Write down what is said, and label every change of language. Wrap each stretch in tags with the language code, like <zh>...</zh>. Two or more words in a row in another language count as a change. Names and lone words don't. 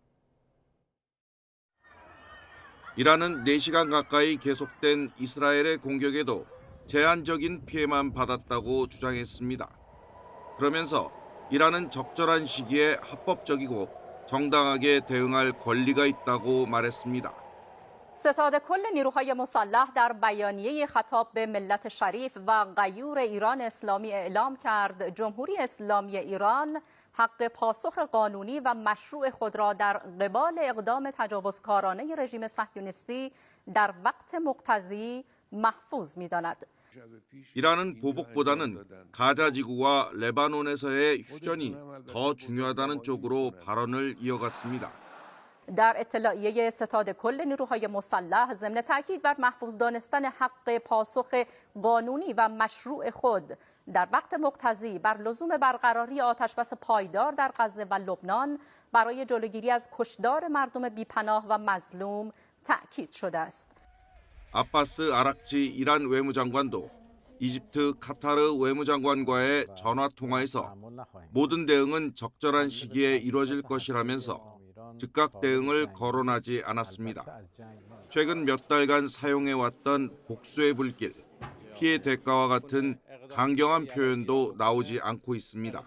<ko>이란은 4시간 가까이 계속된 이스라엘의 공격에도 제한적인 피해만 받았다고 주장했습니다. 그러면서 이란은 적절한 시기에 합법적이고 정당하게 대응할 권리가 있다고 말했습니다.</ko> <fa>ستاد کل نیروهای مسلح در بیانیه خطاب به ملت شریف و غیور ایران اسلامی اعلام کرد جمهوری اسلامی ایران حق پاسخ قانونی و مشروع خود را در قبال اقدام تجاوزکارانه رژیم صهیونیستی در وقت مقتضی محفوظ می‌داند.</fa> <ko>이란은 보복보다는 가자지구와 레바논에서의 휴전이 더 중요하다는 쪽으로 발언을 이어갔습니다.</ko> <fa>در اطلاعیه ستاد کل نیروهای مسلح ضمن تاکید بر محفوظ دانستن حق پاسخ قانونی و مشروع خود در وقت مقتضی بر لزوم برقراری آتشبس پایدار در غزه و لبنان برای جلوگیری از کشتار مردم بیپناه و مظلوم تاکید شده است.</fa> <ko>아바스 아락치 이란 외무장관도 이집트 카타르 외무장관과의 전화 통화에서 모든 대응은 적절한 시기에 이루어질 것이라면서 즉각 대응을 거론하지 않았습니다. 최근 몇 달간 사용해왔던 복수의 불길, 피해 대가와 같은 강경한 표현도 나오지 않고 있습니다.</ko>